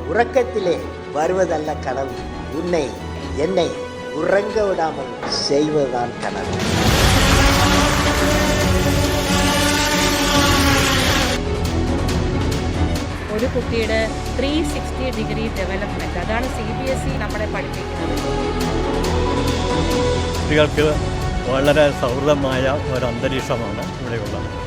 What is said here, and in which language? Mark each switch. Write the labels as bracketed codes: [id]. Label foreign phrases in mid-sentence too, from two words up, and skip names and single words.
[ta] உறக்கத்திலே வருவதல்ல கனவு, உன்னை என்னை உறங்க விடாமல் செய்வதுதான் கனவு. [ml] ഒരു കുട്ടിയുടെ 360 ഡെവലപ്മെൻറ്റ്, അതാണ് CBSE നമ്മളെ പഠിപ്പിക്കുന്നത്. കുട്ടികൾക്ക് വളരെ സൗഹൃദമായ ഒരു അന്തരീക്ഷമാണ് ഇവിടെയുള്ളത്.